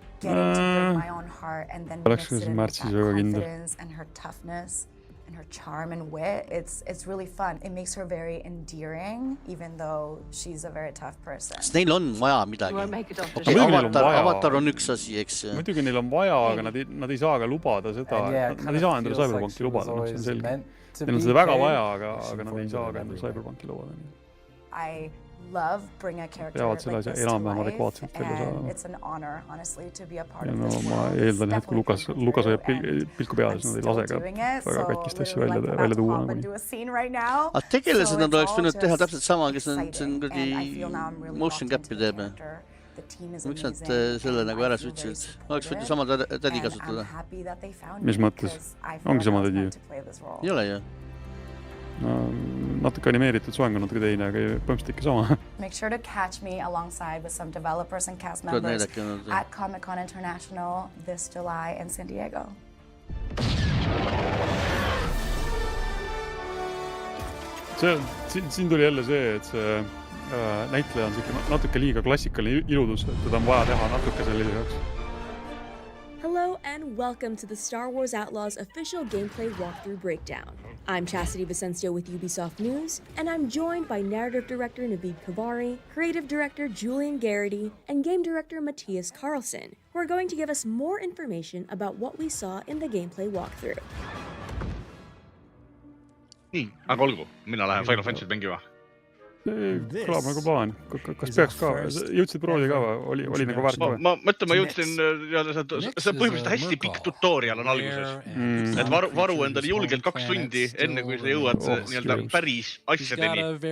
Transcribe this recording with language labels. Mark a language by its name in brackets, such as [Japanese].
[Estonian] Oleks märtsis väga kindel. [English] Her charm and wit, it's really fun. It makes her very endearing, even though she's a very tough person. [Estonian] Neil on vaja midagi. Avatar on üks asi, eks. Muidugi neil on vaja, aga nad ei saa ka lubada seda. Nad ei saa endale Cyberpunki lubada, see on selge. Neil on seda väga vaja, aga nad ei saa ka endale Cyberpunki lubada. [English] I love bring a character like this to life, and it's an honor, honestly, to be a part of this world. [Estonian] Ma eeldan, et kui Lukas hoiab pilku peal, siis nad ei lase ka väga katkist asja välja tuua. Aga tegelased nad oleks võinud teha täpselt sama, kes on kuradi motion cap'i teeb. Miks nad selle nagu ära sütsid? Oleks võinud sama tädi kasutada. Mis mõttes? Ongi sama tädi ju? Ei ole ju. Natuke animeeritud soeng on natuke teine, aga põhimõtteliselt ikka sama. [English] Make sure to catch me alongside with some developers and cast members at Comic-Con International this July in San Diego. [Estonian] Siin tuli jälle see, et see näitleja on natuke liiga klassikaline iludus, et teda on vaja teha natuke sellise jaoks. [English] Hello and welcome to the Star Wars Outlaws official gameplay walkthrough breakdown. I'm Chastity Vicencio with Ubisoft News, and I'm joined by narrative director Navid Kavari, creative director Julian Garrity, and game director Matthias Carlson, who are going to give us more information about what we saw in the gameplay walkthrough. [Estonian] Nii, aga olgu, mina lähen Final Fantasy mängima. Kõlab nagu plaan. Kas peaks ka? Jõudsid proodi ka või? Oli nagu väärt ka või? Ma mõtlen, ma jõudsin, see põhimõtteliselt hästi pikk tutorial on alguses. Et varu endale julgelt 2 tundi enne, kui sa jõuad päris asjadeni.